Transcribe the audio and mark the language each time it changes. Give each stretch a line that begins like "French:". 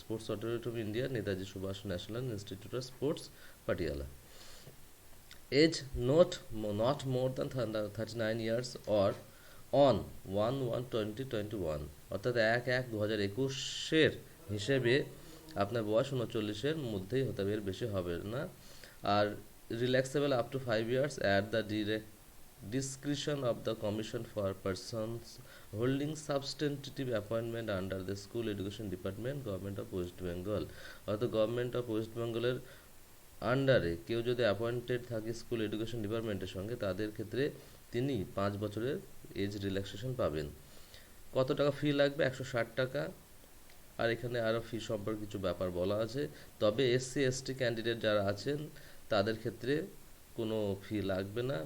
English: Sports Authority of India, Netaji Subhas National Institute of Sports, Patiala. Age not more than 39 years or on
Bangla: 1/1/2021, অর্থাৎ 1/1/2021 হিসেবে আপনার বয়স 39-এর মধ্যেই হতে হবে, এর বেশি হবে না।
English: আর relaxable up to 5 years at the discretion of the commission for persons holding substantive appointment under the school education department government of west bengal।
Bangla: অর্থাৎ গভর্নমেন্ট অফ ওয়েস্ট বেঙ্গলের আন্ডারে কেউ যদি অ্যাপয়েন্টেড থাকে স্কুল এডুকেশন ডিপার্টমেন্টের সঙ্গে, তাদের ক্ষেত্রে তিনি 5 বছরের এজ রিল্যাক্সেশন পাবেন। কত টাকা ফি লাগবে? 160 টাকা। আর এখানে আরও ফি সম্পর্কে কিছু ব্যাপার বলা আছে। তবে এসসি এসটি ক্যান্ডিডেট যারা আছেন তাদের ক্ষেত্রে কোনো ফি লাগবে না।